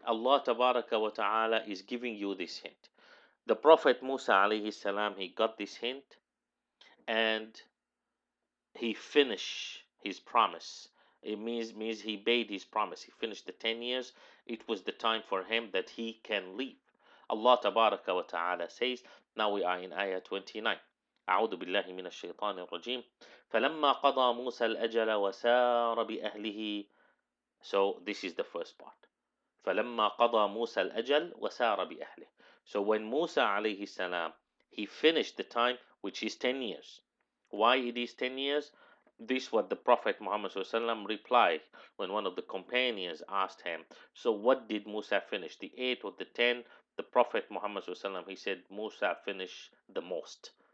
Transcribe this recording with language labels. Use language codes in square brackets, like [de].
[en] Allah Tabaraka wa Ta'ala is giving you this hint. The Prophet Musa alayhi salam, he got this hint and he finished his promise. It means he paid his promise. He finished the 10 years. It was the time for him that he can leave. Allah Tabaraka wa Ta'ala says, now we are in Ayah 29. [ar] أعوذ بالله من الشيطان الرجيم فلما قضى موسى الأجل وسار بأهله. [en] So this is the first part. [ar] فلما قضى موسى الأجل وسار بأهله. [en] So when Musa alayhi salam, he finished the time, which is 10 years. Why it is 10 years? This what the Prophet Muhammad replied when one of the companions asked him, so what did Musa finish, the 8 or the 10? The Prophet Muhammad he said Musa finished the most.